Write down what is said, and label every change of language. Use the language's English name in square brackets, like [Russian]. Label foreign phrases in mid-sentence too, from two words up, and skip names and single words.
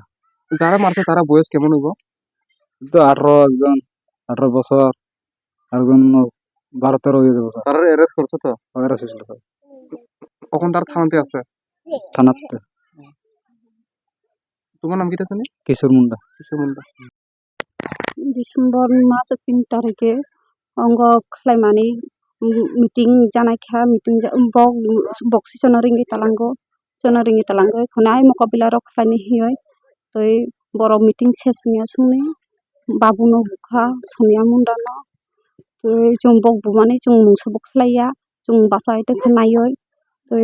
[Bangla] যারা মারছে তারা বয়স কেমন হইব তো 18 একজন 18 বছর আর একজন 12-13 হয়ে যাবে তারা অ্যারেস্ট করছে তো অ্যারেস্ট হয়েছিল কখন তার থানাতে আছে থানাতে তোমার নাম কিটা জানি কিশোর মুন্ডা [Bodo] डिसेम्बर मास 3 तारिखे अंग खलायमानि मिटिं जानायखा मिटिं बक्सि सोनरिंगि तालांगो खनाय मुकाबिला रok खलायनि हिय तै बर मिटिं सेसनिया सुंनि बाबुनो बुखा सोनिया मुंडानो तै जों बक बुमानि जों मुंसबो खलाया जों बासायते खनायो तै